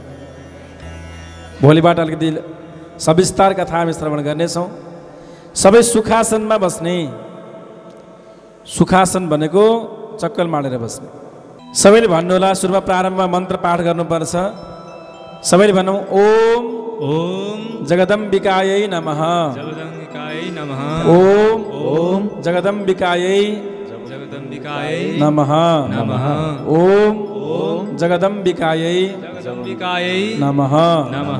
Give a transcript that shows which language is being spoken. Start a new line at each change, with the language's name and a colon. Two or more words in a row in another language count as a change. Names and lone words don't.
Nepali: भोलिबाट अलिकति सविस्तार कथा हामी श्रवण गर्नेछौँ। सबै सुखासनमा बस्ने। सुखासन भनेको चक्कल माडेर बस्ने। सबैले भन्नुहोला, सुरुमा प्रारम्भमा मन्त्र पाठ गर्नुपर्छ। सबैले भनौँ,
Sanskrit: ओम ओम जगदम्बिकायै नमः। जगदम्बिकायै नमः। ओम ओम जगदम्बिकायै जगदम्बिकायै नमः। नमः। ओम ओम जगदम्बिकायै जगदम्बिकायै नमः। नमः।